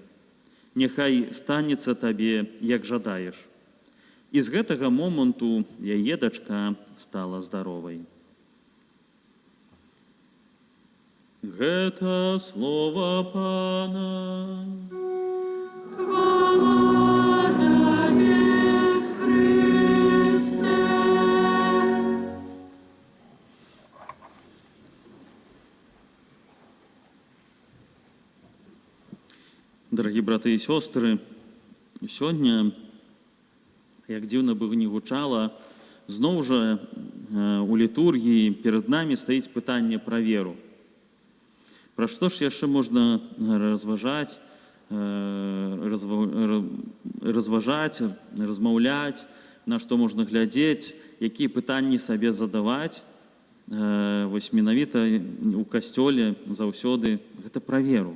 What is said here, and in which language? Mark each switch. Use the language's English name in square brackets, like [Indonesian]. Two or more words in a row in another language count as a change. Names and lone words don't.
[Belarusian] Няхай станецца табе, як жадаеш». І з гэтага моманту яе дачка стала здаровай. Гэта слова Пана. [Ukrainian] Хвала Тебе, Христе. Дорогі брати і сестри, сьогодні, як дивно би не гучало, знову ж у літургії перед нами стоїть питання про віру. [Belarusian] Про што ж яшчэ можна разважаць, размаўляць, на што можна глядзець, якія пытанні сабе задаваць. Вось менавіта у касцёле заўсёды гэта пра веру.